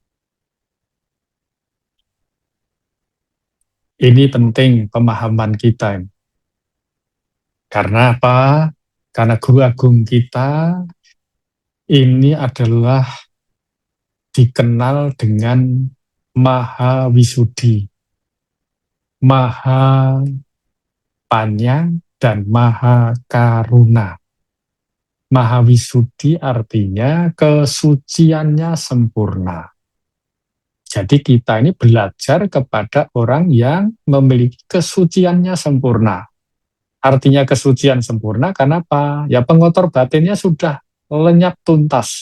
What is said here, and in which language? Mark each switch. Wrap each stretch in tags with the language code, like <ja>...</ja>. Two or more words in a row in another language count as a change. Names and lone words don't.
<id>Ini penting pemahaman kita. Karena apa? Karena guru agung kita ini adalah dikenal dengan Maha Wisudi, Maha Panyang, dan Maha Karuna. Maha Wisudi artinya kesuciannya sempurna. Jadi kita ini belajar kepada orang yang memiliki kesuciannya sempurna. Artinya kesucian sempurna karena apa? Ya pengotor batinnya sudah lenyap tuntas.</id>